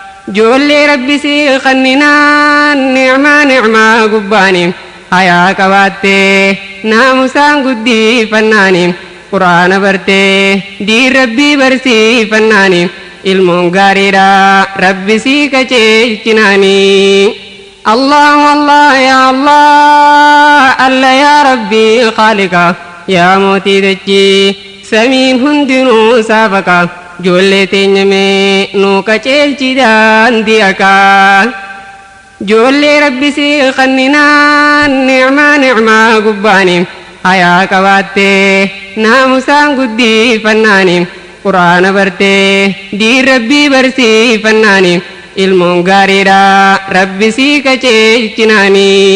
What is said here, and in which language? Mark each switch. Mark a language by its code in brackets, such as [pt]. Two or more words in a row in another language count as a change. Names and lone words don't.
[om] Ijoollee Rabbi si kanninaan, ni'maa, ni'maa gubbaani, hayaa qabaattee, naamusaan guddifannaani, Qur'aana bartee, diin Rabbii barsiifannaani, ilmoon gaariidha, Rabbi si kajeelchinaani. [ar] الله، الله، يا الله، الله، يا رب، خالق, [om] ya mootii dachii, samiin hundinuu saafaka, ijoollee teenya mee nuu kajeelchi daandii akka. Ijoollee Rabbi si kanninaan, ni'maa, ni'maa gubbaani, hayaa qabaattee, naamusaan guddifannaani, Qur'aana bartee, diin Rabbii barsiifannaani, ilmoon gaariidha, Rabbi si kajeelchinaani.